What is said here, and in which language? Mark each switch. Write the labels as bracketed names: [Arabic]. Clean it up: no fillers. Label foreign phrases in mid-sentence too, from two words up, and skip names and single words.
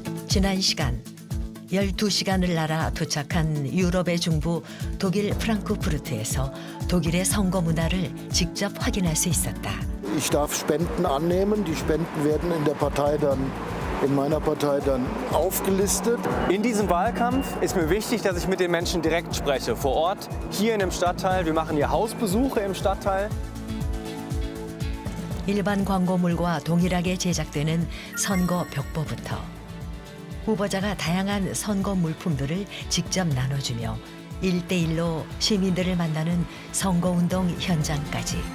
[Korean] 지난 시간 12시간을 날아 도착한 유럽의 중부 독일 프랑크푸르트에서 독일의 선거 문화를 직접 확인할 수 있었다. [German] Ich darf Spenden annehmen. Die Spenden werden in meiner Partei dann aufgelistet. In diesem Wahlkampf ist mir wichtig, dass ich mit den Menschen direkt spreche, vor Ort, hier in dem Stadtteil. Wir machen hier Hausbesuche im Stadtteil. [Korean] 일반 광고물과 동일하게 제작되는 선거 벽보부터 후보자가 다양한 선거 물품들을 직접 나눠주며 1대1로 시민들을 만나는 선거운동 현장까지.